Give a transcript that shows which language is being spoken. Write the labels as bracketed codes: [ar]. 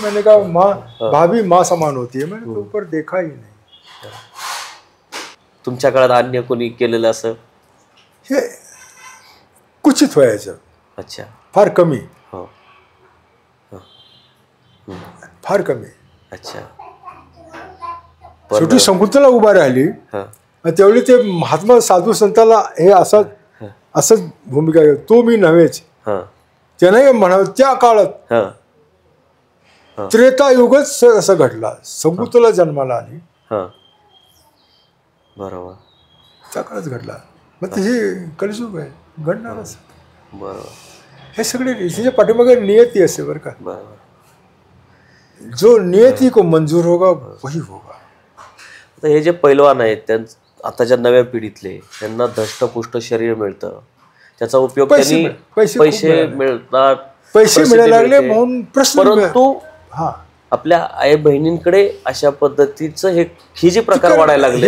[hi] मैंने कहा माँ भाभी माँ समान होती है. मैंने तो ऊपर देखा ही नहीं. [mr] तुमच्या काळात अन्य कोणी केलेलं असं? हे क्वचित व्हायचं. [hi] अच्छा. [mr] फार कमी. हो. फार कमी. [hi] अच्छा. [mr] शेवटी शकुंतला उभा राहिली. त्यावेळी ते महात्मा साधू संताला हे असंच भूमिका घेत. तो मी नव्हेच. त्याने म्हणावं त्या काळात त्रेतायुगच असं घडला. शकुंतला जन्माला आली. बरोबर. त्या काळात घडला. मग ते हे कलियुग आहे घडणार असं. बरोबर. हे सगळे तिच्या पाठीमागे नियती असते बरं का. बरोबर. [hi] जो नियती को मंजूर होगा वही होगा. [mr] आता हे जे पैलवान आहेत आताच्या नव्या पिढीतले त्यांना धष्टपुष्ट शरीर मिळतं, त्याचा उपयोग त्यांनी पैसे मिळतात, पैसे मिळायला लागले म्हणून प्रश्न. परंतु आपल्या आई बहिणींकडे अशा पद्धतीचं ही जे प्रकार वाढायला लागले.